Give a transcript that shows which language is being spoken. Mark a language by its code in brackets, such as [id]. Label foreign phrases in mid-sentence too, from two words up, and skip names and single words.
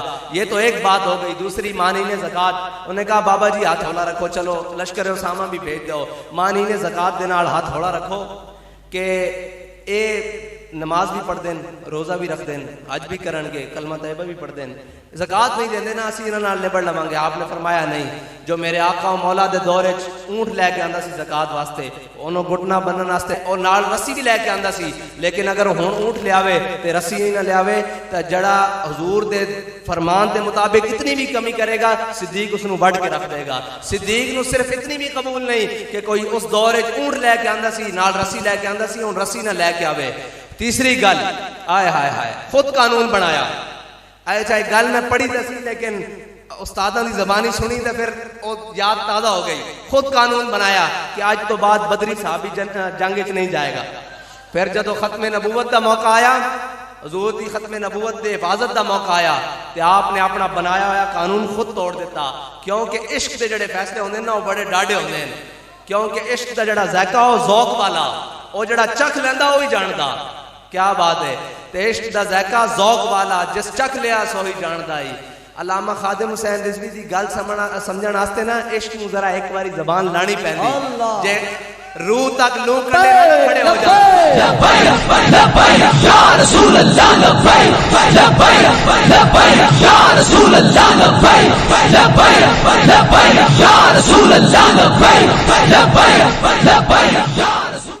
[ur] یہ تو ایک بات ہو گئی۔ [pa] دوسری مانعین زکوٰۃ، انہوں نے کہا بابا جی ہاتھ ہولا رکھو، چلو لشکر اسامہ بھی بھیج دو، مانعین زکوٰۃ دے نال ہاتھ ہولا رکھو کہ اے نماز بھی پڑھ دین، روزہ بھی رکھ دین، حج بھی کرن گے، کلمہ طیبہ بھی پڑھ دین، زکوٰۃ نہیں دین دینا، اسی انہاں نال نبڑ لواں گے۔ آپ نے فرمایا نہیں، جو میرے آقا و مولا دے دور وچ اونٹ لے کے آندا سی زکوٰۃ واسطے، انہوں گھٹنا بنن واسطے، اور نال رسی بھی لے کے آندا سی، لیکن اگر ہن اونٹ لے آوے تے رسی نہیں نہ لے آوے تے جڑا حضور دے فرمان دے مطابق اتنی بھی کمی کرے گا صدیق اس نو وڈ کے رکھ دے گا۔ صدیق نو صرف اتنی بھی قبول نہیں کہ کوئی اس دور وچ اونٹ لے کے آندا سی، نال رسی لے کے آندا سی، ہن رسی نہ لے کے آوے۔ تیسری گل، آئے ہائے ہائے، خود قانون بنایا۔ آئے چاہے گل میں پڑھی تے سی لیکن استاداں دی زبانی سنی تے پھر وہ یاد تازہ ہو گئی۔ خود قانون بنایا کہ آج تو بعد بدری صحابی جنگ وچ نہیں جائے گا۔ پھر جدو ختم نبوت کا موقع آیا حضور دی ختم نبوت دے حفاظت دا موقع آیا تے آپ نے اپنا بنایا ہوا قانون خود توڑ دیتا، کیونکہ عشق دے جڑے فیصلے ہوندے نا وہ بڑے ڈاڈے ہوندے ہیں، کیونکہ عشق دا جڑا ذائقہ ہو ذوق والا، وہ جڑا چکھ لیندا وہی جاندا، [ur] کیا بات ہے، [pa] تے عشق دا ذائقہ ذوق والا جس چکھ لیا سو ہی جاندا ہی۔ علامہ خادم حسین رضوی دی گل سمجھن واسطے نا عشق نو ذرا ایک باری زبان لانی پیندی، جے روح تک لوں کھڑے ہو جائے [ar] لبیک لبیک یا رسول اللہ لبیک لبیک لبیک یا رسول اللہ لبیک لبیک لبیک یا رسول اللہ لبیک لبیک لبیک یا رسول،